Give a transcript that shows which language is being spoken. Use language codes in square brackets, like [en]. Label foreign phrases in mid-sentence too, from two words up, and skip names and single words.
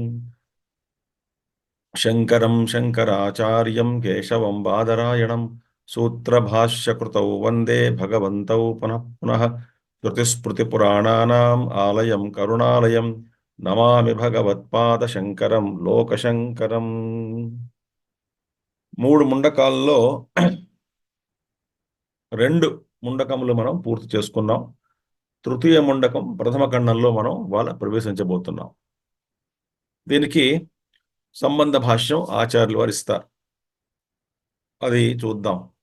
[sa] शङ्करं शङ्कराचार्यं केशवं बादरायणं सूत्रभाष्यकृतौ वन्दे भगवन्तौ पुनः पुनः। श्रुतिस्मृतिपुराणानाम् आलयं करुणालयं नमामि भगवत्पादशङ्करं लोकशङ्करम्। [te] మూడు ముండకాల్లో రెండు ముండకములు మనం పూర్తి చేసుకున్నాం. తృతీయ ముండకం ప్రథమ ఖండంలో మనం వాళ్ళ ప్రవేశించబోతున్నాం. దీనికి సంబంధ భాష్యం ఆచార్యులు వారు ఇస్తారు, అది చూద్దాం.